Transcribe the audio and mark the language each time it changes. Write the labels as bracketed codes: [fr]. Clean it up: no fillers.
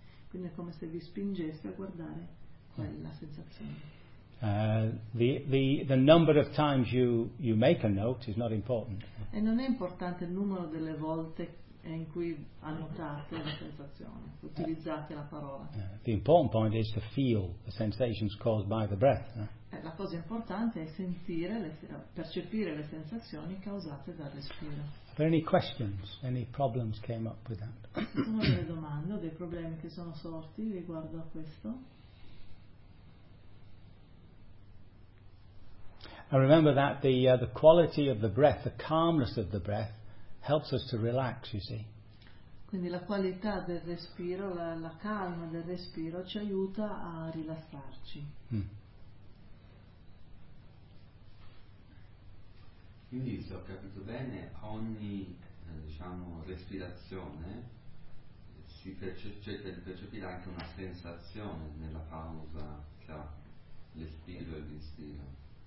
[it] Quindi è come se vi spingesse a guardare quella sensazione. [en] The number of times you make a note is not important. [it] E non è importante il numero delle volte in cui annotate la sensazione, utilizzate la parola. [en] The important point is to feel the sensations caused by the breath. [it] La cosa importante è sentire, percepire le sensazioni causate dal respiro. [en] Are there any questions? Any problems came up with that? [it] Sono delle domande, dei problemi che sono sorti riguardo a questo? [en] I remember that the quality of the breath, the calmness of the breath, helps us to relax, you see. [it] Quindi la qualità del respiro, la calma del respiro ci aiuta a rilassarci. Quindi, se ho capito bene, ogni respirazione si percepisce, cioè, percepire anche una sensazione nella pausa tra l'espiro e l'inspiro.